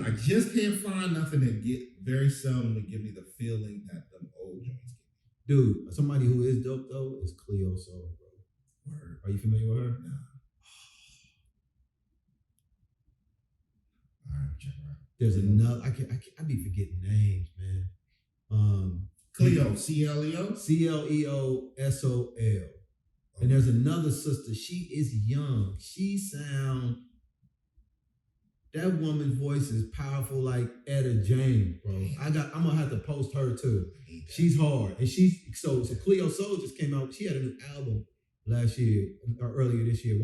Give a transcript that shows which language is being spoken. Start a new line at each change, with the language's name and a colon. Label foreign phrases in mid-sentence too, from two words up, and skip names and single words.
English: I just can't find nothing that very seldom to give me the feeling that them old joints give me. Dude, somebody who is dope though is Cleo Soul, bro. Word. Are you familiar with her? No. All right, check her out. There's another. I be forgetting names, man. Cleo, C-L-E-O? C-L-E-O-S-O-L. And there's another sister. She is young. That woman's voice is powerful like Etta James, bro. I'm gonna have to post her too. She's hard. And so Cleo Soul just came out. She had a new album last year or earlier this year.